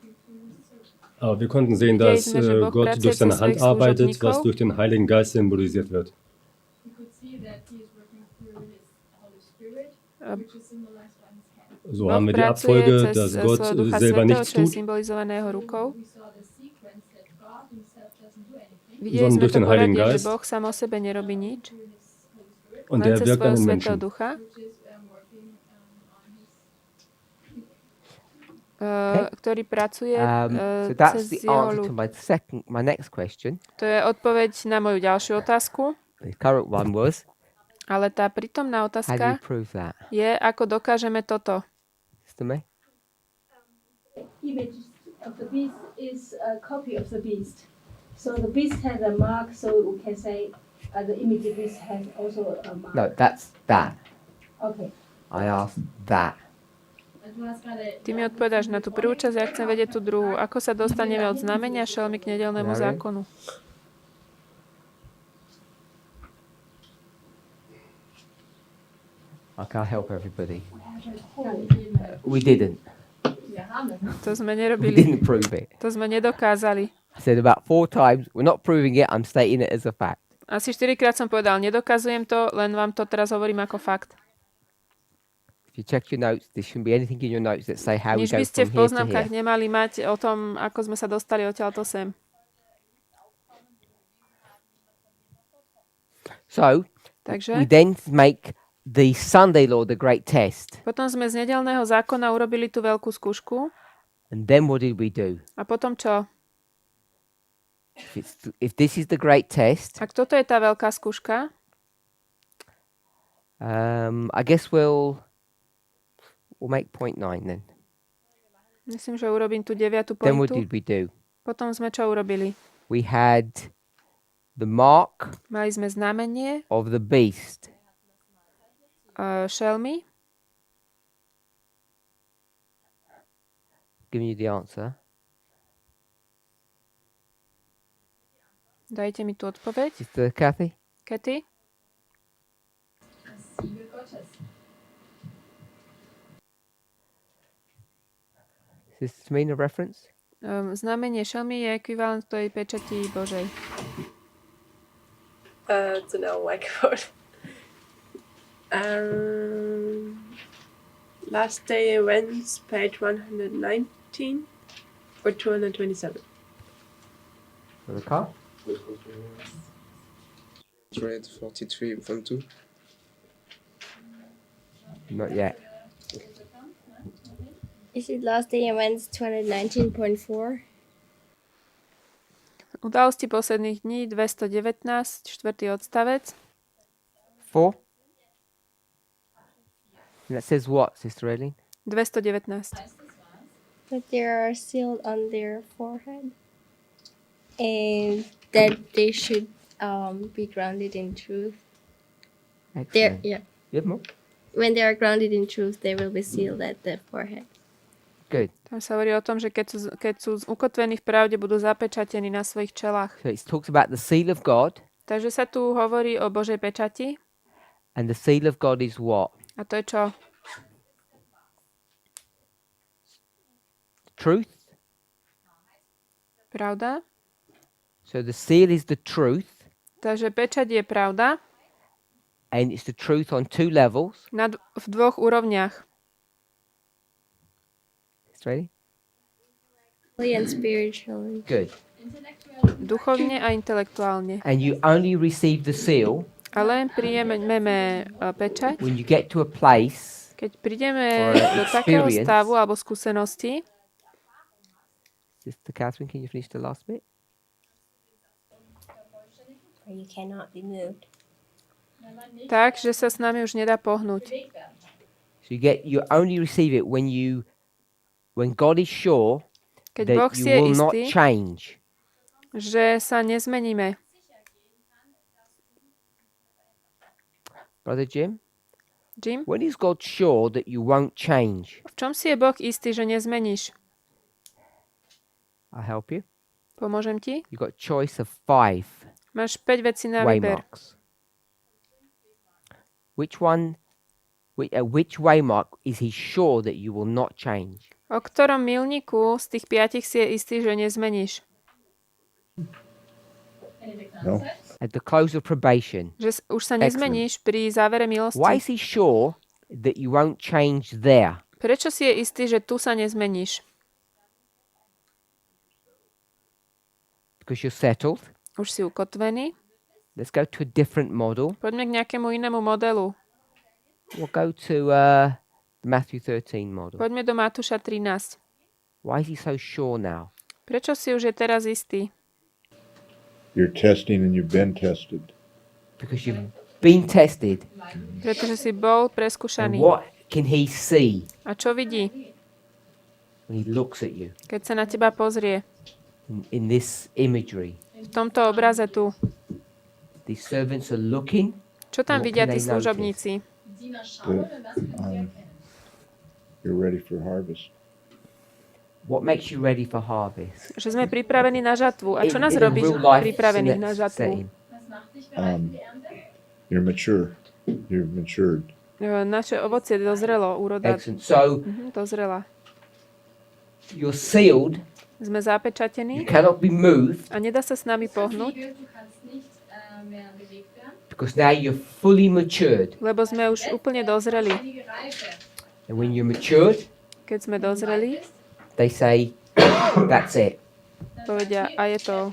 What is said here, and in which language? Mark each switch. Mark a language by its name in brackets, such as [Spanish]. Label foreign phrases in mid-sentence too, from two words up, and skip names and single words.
[German] Aber wir konnten sehen, dass Gott durch seine Hand arbeitet, was durch den Heiligen Geist symbolisiert wird. So haben wir die Abfolge, dass Gott selber nichts tut, sondern durch den Heiligen Geist. Und der wirkt an den Menschen. [Slovak] Ktorý pracuje [English] So that's [Slovak] cez [English] the [Slovak] jeho [English] answer [Slovak] ľud. [English] to my next question. [Slovak] To je odpoveď na moju ďalšiu otázku, [English] The current one was, [Slovak] ale tá prítomná [English] how do we [Slovak] otázka [English] prove that? [Slovak] je, ako dokážeme toto. [English] Sister May? Image of the beast is a copy of the beast. So the beast has a mark, so we can say the image of the beast has also a mark. No, that's that. Okay. I asked that. [Slovak] Ty mi odpovedáš na tú prvú časť, ja chcem vedieť tú druhú. Ako sa dostaneme od znamenia šelmy k nedeľnému zákonu? [English] I can't help everybody. We didn't. [Slovak] To sme [English] We [Slovak] nerobili. [English] didn't prove it. [Slovak] To sme nedokázali. [English] I said about 4 times, we're not proving it, I'm stating it as a fact. [Slovak] Asi 4-krát som povedal, nedokazujem to, len vám to teraz hovorím ako fakt. [English] If you check your notes, there shouldn't be anything in your notes that say how we [Slovak] Nič [English] go [Slovak] by ste v [English] from here to [Slovak] poznámkach [English] here. [Slovak] nemali mať o tom, ako sme sa dostali odtiaľto sem. [English] So, [Slovak] Takže [English] we then make the Sunday law the great test. [Slovak] potom sme z nedeľného zákona urobili tú veľkú skúšku. [English] And then what did we do? [Slovak] A potom čo? [English] If this is the great test, [Slovak] Ak toto je tá veľká skúška, [English] I guess we'll make point 9 then. [Slovak] myslím, že urobím tú 9. [English] Then what [Slovak] pointu. [English] did we do? [Slovak] Potom sme čo urobili? [English] We had the mark [Slovak] Mali sme znamenie [English] of the beast. [Slovak] šelmy. [English] Giving you the answer. [Slovak] Dajte mi tú odpoveď. [English] Sister Kathy? Katy? Does this mean a reference? [Slovak] Znamenie šelmy je ekvivalent tej pečati Božej. [English] It's an L microphone. Last day events, page 119 or 227. For the car? read 43 from 2? Not yet. Is it last day events 219.4? [Slovak] Udalosti posledných dní 219, 4. odstavec. 4. [English] And that says what, Sister Eileen? 219. That they are sealed on their forehead. And that they should be grounded in truth. Excellent. Yeah. You have more? When they are grounded in truth, they will be sealed at the forehead. Good. [Slovak] Tam sa hovorí o tom, že keď sú ukotvení v pravde, budú zapečatení na svojich čelách. [English] So it talks about the seal of God. [Slovak] Takže sa tu hovorí o Božej pečati. [English] And the seal of God is what? [Slovak] A to je čo? [English] Truth. [Slovak] Pravda. [English] So the seal is the truth. [Slovak] Takže pečať je pravda. [English] And it's the truth on 2 levels. [Slovak] V 2 úrovniach. [English] Ready? And spiritually. Good. [Slovak] Duchovne a intelektuálne. [English] And you only receive the seal [Slovak] Ale príjmeme pečať, [English] when you get to a place [Slovak] keď prídeme [English] or [Slovak] do takého [English] experience. [Slovak] stavu alebo skúsenosti. [English] Sister Catherine, can you finish the last bit? Where you cannot be moved. [Slovak] Tak, že sa s nami už nedá pohnúť. [English] So you only receive it when God is sure [Slovak] Keď [English] that [Slovak] Boh [English] you [Slovak] si je [English] will not [Slovak] istý, [English] change. [Slovak] že sa nezmeníme. [English] Brother Jim? Jim? When is God sure that you won't change? [Slovak] V čom si je Boh istý, že nezmeníš? [English] I'll help you. [Slovak] Pomôžem ti? [English] You've got a choice of 5 [Slovak] Máš 5 vecí na výber. [English] waymarks. Which waymark is he sure that you will not change? [Slovak] O ktorom milníku z tých 5 si je istý, že nezmeníš? [English] No. At the close of probation. [Slovak] Že už sa nezmeníš pri závere milosti. [English] Why is he sure that you won't change there? [Slovak] Prečo si je istý, že tu sa nezmeníš? [English] Because you're settled. [Slovak] Už si ukotvený. [English] Let's go to a different model. [Slovak] Poďme k nejakému inému modelu. [English] We'll go to the Matthew 13 model. [Slovak] Poďme do Matúša 13. [English] Why is he so sure now? [Slovak] Prečo si už je teraz istý? [English] You're testing and you've been tested. Because you've been tested. [Slovak] Pretože si bol [English] And [Slovak] preskúšaný. [English] what can he see [Slovak] A čo vidí, [English] when he looks at you [Slovak] keď sa na teba pozrie? [English] in this imagery? [Slovak] V tomto obraze tu. [English] These servants are looking. [Slovak] Čo tam [English] What [Slovak] vidia [English] can [Slovak] tí [English] they notice? [Slovak] služobníci? [English] You're ready for harvest. What makes you ready for harvest? [Slovak] Že sme pripravení na žatvu. A čo nás [English] In [Slovak] robí [English] real life [Slovak] pripravených na žatvu? [English] setting. You're mature. You've matured. [Slovak] Naše ovocie dozrelo, úroda [English] Excellent. So [Slovak] dozrela. [English] you're sealed. [Slovak] Sme [English] You [Slovak] zapečatení [English] cannot be moved [Slovak] a nedá sa s nami pohnúť, [English] because now you're fully matured. [Slovak] lebo sme už úplne dozreli. [English] And when you're matured, [Slovak] Keď sme dozreli, [English] they say, that's it. [Slovak] povedia, a je to.